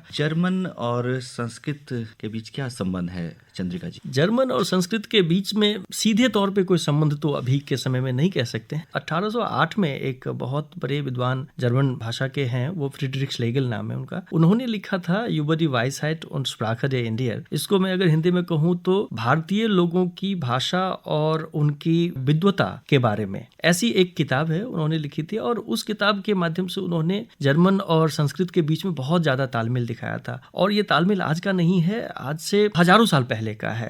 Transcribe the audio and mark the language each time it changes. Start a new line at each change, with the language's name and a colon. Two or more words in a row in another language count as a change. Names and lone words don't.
Hindi: जर्मन और संस्कृत के बीच क्या संबंध है चंद्रिका जी? जर्मन और संस्कृत के बीच में सीधे तौर पे कोई संबंध तो अभी के समय में नहीं कह सकते हैं। 1808 में एक बहुत बड़े विद्वान जर्मन भाषा के हैं, वो फ्रीडरिख श्लेगल नाम है उनका। उन्होंने लिखा था
German: über die Weisheit und Sprache der Indier।
Hindi: इसको मैं अगर हिंदी में कहूँ तो भारतीय लोगों की भाषा और उनकी विद्वता के बारे में ऐसी एक किताब है, उन्होंने लिखी थी। और उस किताब के माध्यम से उन्होंने जर्मन और संस्कृत के बीच में बहुत ज्यादा तालमेल दिखाया था। और ये तालमेल आज का नहीं है, आज से हजारों साल पहले का है।